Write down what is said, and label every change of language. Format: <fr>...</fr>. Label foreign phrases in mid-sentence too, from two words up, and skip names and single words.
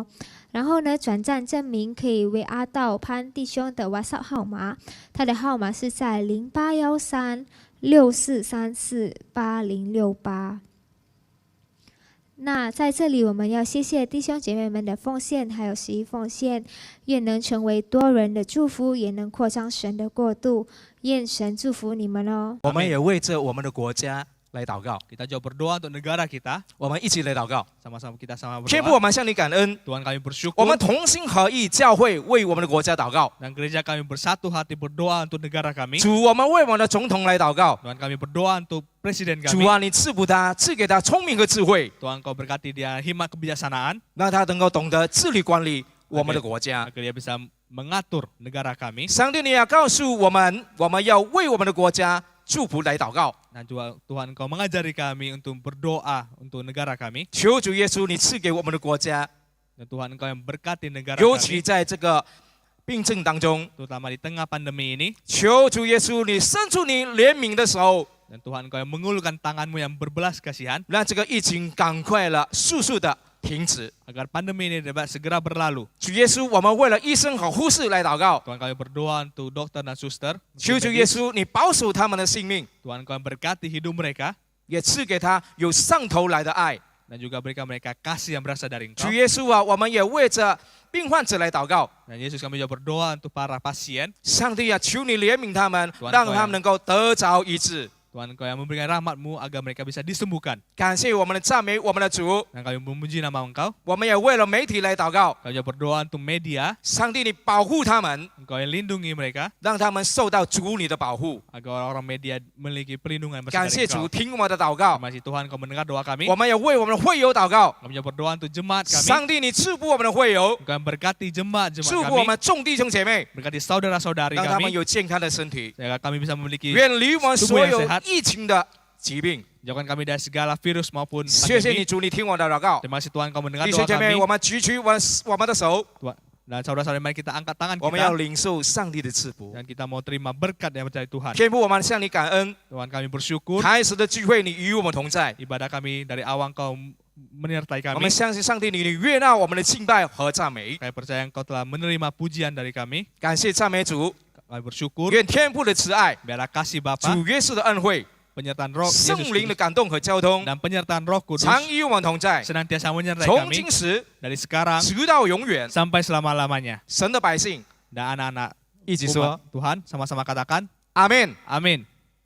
<zh>然后呢，转账证明可以为到潘弟兄的 WhatsApp 号码，他的号码是在081364348068。那在这里，我们要谢谢弟兄姐妹们的奉献，还有11奉献，愿能成为多人的祝福，也能扩张神的国度。愿神祝福你们哦。我们也为着我们的国家来祷告，</zh> <id>Kita juga berdoa untuk negara kita.</id> <zh>我们一起来祷告。</zh> <id>Sama-sama kita sama</id> <zh>天父，</zh> <id>berdoa.</id> <zh>我们向你感恩，</zh> <id>Tuhan kami</id> <zh>我</zh> <id>bersyukur</id> <zh>们同心合意，教会为我们的国家祷告。</zh> <id>dan gereja kami bersatu hati berdoa untuk negara kami.</id> <zh>主，我们为我们的总统来祷告。</zh> <id>Tuhan kami berdoa untuk presiden</id> <zh>主</zh> <id>kami.</id> <zh>啊，你赐福他，赐给他聪明和智慧，</zh> <id>Tuhan Kau berkati dia hikmat kebijaksanaan</id> <zh>让他能够懂得治理管理我们的国家。</zh> <id>agar dia bisa mengatur negara kami.</id> <zh>上帝，你要告诉我们，我们要为我们的国家祝福来祷告。</zh> <id>Dan juga Tuhan Kau mengajari kami untuk berdoa untuk negara kami.</id> <zh>求主耶稣，你赐给我们的国家，</zh> <id>Dan Tuhan Kau yang berkati negara</id> <zh>尤其</zh> <id>kami,</id> <zh>在这个病症当中，</zh> <id>terutama di tengah pandemi ini.</id> <zh>求主耶稣，你伸出你怜悯的手，</zh> <id>Dan Tuhan Kau yang mengulurkan tanganmu yang berbelas kasihan</id> <zh>让这个疫情赶快了速速的停止。</zh> <id>agar pandemi ini dapat segera berlalu.</id> <zh>主耶稣，我们为了医生和护士来祷告，</zh> <id>Tuhan kami berdoa untuk dokter dan suster.</id> <zh>求主耶稣，你保守他们的性命，</zh> <id>Tuhan Kau yang berkati hidup mereka</id> <zh>也赐给他有上头来的爱。</zh> <id>dan juga berikan mereka kasih yang berasal dari</id> <zh>主</zh> <id>Engkau.</id> <zh>耶稣啊，我们也为着病患者来祷告。</zh> <id>Dan Yesus kami juga berdoa untuk para pasien.</id> <zh>上帝啊，求你怜悯他们，</zh> <id>Tuhan</id> <zh>让他们能够得着医治。</zh> <id>Tuhan Kau yang memberikan rahmat-Mu agar mereka bisa disembuhkan.</id> <zh>感谢我们的赞美，我们的主。</zh> <id>Dan kami memuji nama Engkau.</id> <zh>我们也为了媒体来祷告，</zh> <id>Kami juga berdoa untuk media.</id> <zh>上帝你保护他们，</zh> <id>Engkau yang lindungi mereka</id> <zh>让他们受到主你的保护。</zh> <id>agar orang-orang media memiliki perlindungan</id> <zh>感</zh> <id>bersama</id> <zh>谢</zh> <id>dari</id> <zh>主，</zh> <id>Engkau.</id> <zh>听我们的祷告。</zh> <id>Terima kasih Tuhan Kau mendengar doa kami.</id> <zh>我们也为我们的会友祷告，</zh> <id>Kami juga berdoa untuk jemaat kami.</id> <zh>上帝你赐福我们的会友，</zh> <id>Engkau yang berkati jemaat</id> <zh>祝福我</zh> <id>kami.</id> <zh>们众弟兄姐妹，</zh> <id>Berkati saudara-saudari</id> <zh>让他们</zh> <id>kami.</id> <zh>有健康的身体，</zh> <id>Agar kami bisa memiliki</id> <zh>远离我们所有疫情的疾病。</zh> <id>jauhkan kami dari segala virus maupun</id> <zh>谢谢你</zh> <id>pandemi.</id> <zh>主，你听我的祷告。</zh> <id>Terima kasih Tuhan Kau mendengar</id> <zh>弟</zh> <id>doa</id> <zh>兄姐妹，</zh> <id>kami.</id> <zh>我们举起我们的手，</zh> <id>Dan saudara-saudari mari kita angkat tangan</id> <zh>我们要</zh> <id>kita</id> <zh>领受上帝的赐福。</zh> <id>dan kita mau terima berkat yang dari Tuhan.</id> <zh>天父，我们向你感恩，</zh> <id>Tuhan kami bersyukur</id> <zh>开始的聚会你与我们同在，</zh> <id>ibadah kami dari awal Kau menyertai</id> <zh>我</zh> <id>kami.</id> <zh>们相信上帝你悦纳我们的敬拜和赞美。</zh> <id>Kami percaya Engkau telah menerima pujian dari kami.</id> <zh>感谢赞美主，</zh> <id>Kami bersyukur</id> <zh>愿天父的慈爱、</zh> <id>biarlah kasih Bapa,</id> <zh>主耶稣的恩惠、</zh> <id>penyertaan Roh</id> <zh>圣</zh> <id>Yesus</id> <zh>灵的</zh> <id>Kudus</id> <zh>感动和交通，</zh> <id>dan penyertaan Roh Kudus</id> <zh>常与我们同在，</zh> <id>senantiasa menyertai</id> <zh>从</zh> <id>kami</id> <zh>今时</zh> <id>dari sekarang</id> <zh>直到永远。</zh> <id>sampai selama-lamanya.</id> <zh>神的百姓</zh> <id>Dan anak-anak</id> <zh>一起说</zh> <id>umat Tuhan sama-sama katakan</id> <zh>阿门。</zh> <id>amin.</id>